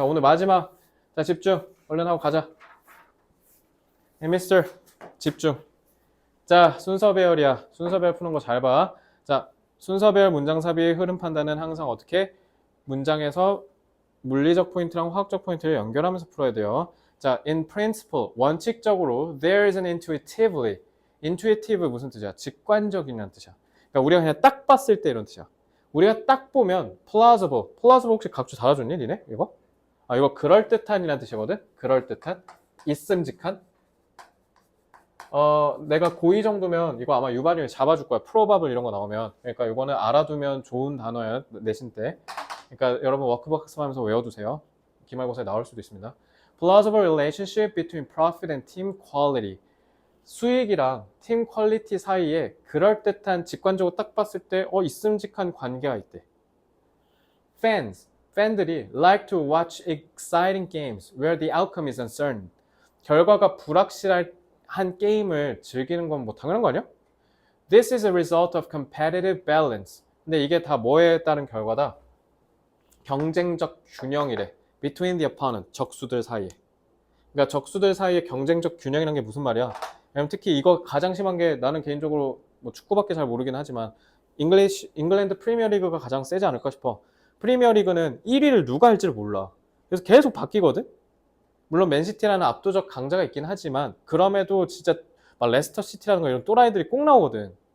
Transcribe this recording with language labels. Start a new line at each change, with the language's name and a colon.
Korean: 자, 오늘 마지막. 자, 집중. 얼른 하고 가자. 미스터 집중. 자, 순서 배열이야. 순서 배열 푸는 거 잘 봐. 자, 순서 배열 문장 삽입 흐름 판단은 항상 어떻게? 문장에서 물리적 포인트랑 화학적 포인트를 연결하면서 풀어야 돼요.
English: 자, in principle,
Korean: 원칙적으로
English: there is an intuitively.
Korean: intuitive 무슨 뜻이야? 직관적이라는 뜻이야. 그러니까 우리가 그냥 딱 봤을 때 이런 뜻이야. 우리가 딱 보면 plausible. plausible 혹시 각주 달아줬니? 니네? 이거? 이거 그럴듯한이라는 뜻이거든? 그럴듯한? 있음직한? 내가 고2 정도면 이거 아마 유발이 잡아줄 거야. 프로바블 이런 거 나오면. 그러니까 이거는 알아두면 좋은 단어야, 내신 때. 그러니까 여러분 워크박스 하면서 외워두세요. 기말고사에 나올 수도 있습니다.
English: Plausible relationship between profit and team quality.
Korean: 수익이랑 팀 퀄리티 사이에 그럴듯한, 직관적으로 딱 봤을 때 있음직한 관계가 있대. 팬들이
English: like to watch exciting games where the outcome is uncertain.
Korean: 결과가 불확실한 게임을 즐기는 건 뭐 당연한 거 아니야?
English: This is a result of competitive balance.
Korean: 근데 이게 다 뭐에 따른 결과다? 경쟁적 균형이래.
English: Between the opponent,
Korean: 적수들 사이에. 그러니까 적수들 사이에 경쟁적 균형이라는 게 무슨 말이야? 왜냐면 특히 이거 가장 심한 게, 나는 개인적으로 뭐 축구밖에 잘 모르긴 하지만 잉글랜드 프리미어리그가 가장 세지 않을까 싶어. 프리미어리그는 1위를 누가 할지를 몰라. 그래서 계속 바뀌거든? 물론 맨시티라는 압도적 강자가 있긴 하지만 그럼에도 진짜 막 레스터 시티라는 거 이런 또라이들이 꼭 나오거든.